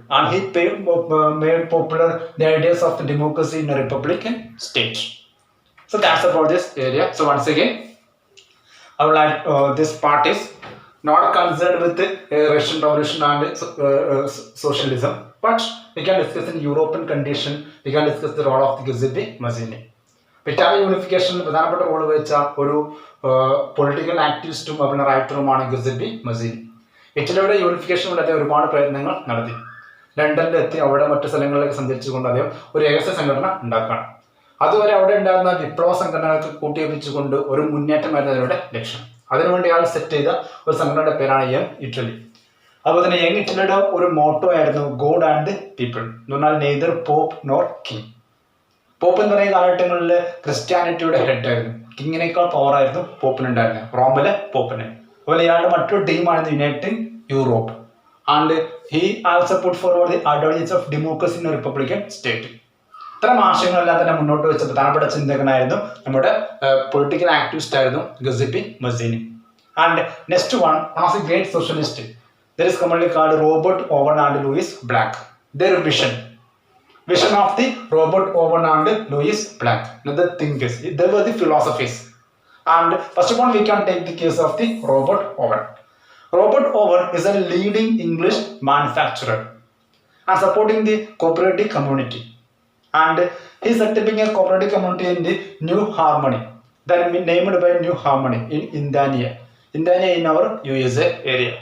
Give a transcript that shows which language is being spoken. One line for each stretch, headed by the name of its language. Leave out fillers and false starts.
English: And he made popular the ideas of the democracy in a republican state. So that's about this area. So once again, I would like this part is not concerned with the Russian Revolution and socialism, but we can discuss in European condition. We can discuss the role of the Giuseppe Mazzini.
Malayalam: Italian unification പ്രധാനപ്പെട്ട role വെച്ച ഒരു political ആക്ടിവിസ്റ്റും അവരുടെ റൈറ്ററുമാണ് ഗിസെപ്പി Mazzini. ഇറ്റലിയുടെ unification വേണ്ടി അദ്ദേഹം ഒരുപാട് പ്രയത്നങ്ങൾ നടത്തി. ലണ്ടനിലെത്തി അവിടെ മറ്റു സ്ഥലങ്ങളിലേക്ക് സഞ്ചരിച്ചുകൊണ്ട് അദ്ദേഹം ഒരു രഹസ്യ സംഘടന ഉണ്ടാക്കുകയാണ്. അതുവരെ അവിടെ ഉണ്ടായിരുന്ന വിപ്ലവ സംഘടനകൾക്ക് കൂട്ടിയോജിച്ചുകൊണ്ട് ഒരു മുന്നേറ്റമായിരുന്നു അവരുടെ ലക്ഷ്യം. അതിനുവേണ്ടി അയാൾ സെറ്റ് ചെയ്ത ഒരു സംഘടനയുടെ പേരാണ് യങ് ഇറ്റലി. അതുപോലെ തന്നെ യങ് ഇറ്റലിയുടെ ഒരു മോട്ടോ ആയിരുന്നു ഗോഡ് ആൻഡ് പീപ്പിൾ എന്ന് പറഞ്ഞാൽ
English: Neither pope nor king.
Malayalam: Pop എന്ന് പറയുന്ന കാലഘട്ടങ്ങളിൽ ക്രിസ്ത്യാനിറ്റിയുടെ ഹെഡ് ആയിരുന്നു. കിങ്ങിനേക്കാൾ പവർ ആയിരുന്നു പോപ്പിനുണ്ടായിരുന്നത്, റോമിലെ പോപ്പിന്. അതുപോലെ ഇയാളുടെ മറ്റൊരു ടീമായിരുന്നു United Europe.
English: And he also put forward the ideologies of democracy in republican state.
Malayalam: ഇത്തരം ആശയങ്ങളെല്ലാം തന്നെ മുന്നോട്ട് വെച്ച പ്രധാനപ്പെട്ട ചിന്തകനായിരുന്നു നമ്മുടെ പൊളിറ്റിക്കൽ ആക്ടിവിസ്റ്റ് ആയിരുന്നു ഗിസെപ്പി Mazzini.
English: And next one of the great socialist there is commonly called Robert Owen and Louis Blanc. Their vision of the Robert Owen and Louis Blanc. Now the thinkers, they were the philosophies. And first of all we can take the case of the Robert Owen. Robert Owen is a leading English manufacturer and supporting the cooperative community. And he is setting a cooperative community in the New Harmony, then named by New Harmony in Indiana in our USA area.